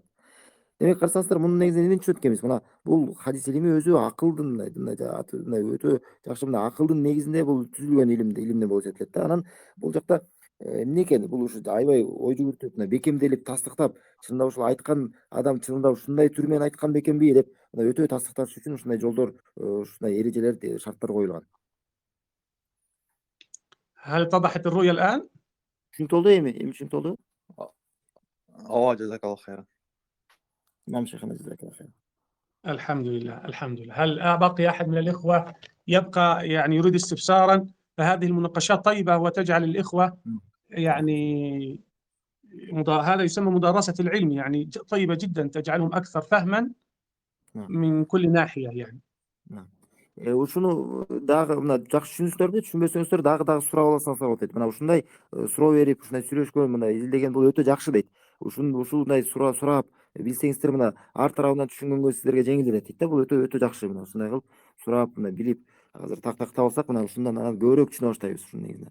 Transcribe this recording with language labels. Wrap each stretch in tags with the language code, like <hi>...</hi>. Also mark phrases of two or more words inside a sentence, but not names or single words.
<ky>Демек карасаңыздар, мунун негизинен эмнени түшүнөт экенбиз? Мына бул хадис илими өзү акылдын мындай өтө жакшы мына акылдын негизинде бул түзүлгөн илимден болуп эсептелет да. Анан бул жакта эмне экен? Бул ушу аябай ой жүгүртүп, мына бекемделип тастыктап, чынында ушул айткан адам чынында ушундай түр менен айткан бекенби деп мына өтө тастыкташ үчүн ушундай жолдор, ушундай эрежелер, шарттар коюлган.</ky> <ar>هل اتضحت الرؤية الآن؟</ar> <ky>Түшүнүктүү болду эми? Түшүнүктүү болду? ооба,</ky> <ar>جزاك الله خيرا. نعم شيخنا جزاك الله خير. الحمد لله، الحمد لله. هل بقي أحد من الإخوة يبقى يعني يريد استفسارا؟ فهذه المناقشات طيبة وتجعل الإخوة يعني هذا يسمى مدارسة العلم، يعني طيبة جدا، تجعلهم أكثر فهما من كل ناحية يعني.</ar> <ky>Ушуну дагы мына жакшы түшүнүңүздөрбү, түшүнбөсөңүздөр дагы сурап алсаңыздар болот дейт. Мына ушундай суроо берип, ушундай сүйлөшкөн, мына изилдеген бул өтө жакшы дейт. Ушундай сурап билсеңиздер, мына ар тарабынан түшүнгөнгө сиздерге жеңилдирет дейт да. Бул өтө жакшы. Мына ушундай кылып сурап, мына билип, азыр тактап алсак, мына ушундан анан көбүрөөк түшүнө баштайбыз ушунун негизинен.</ky>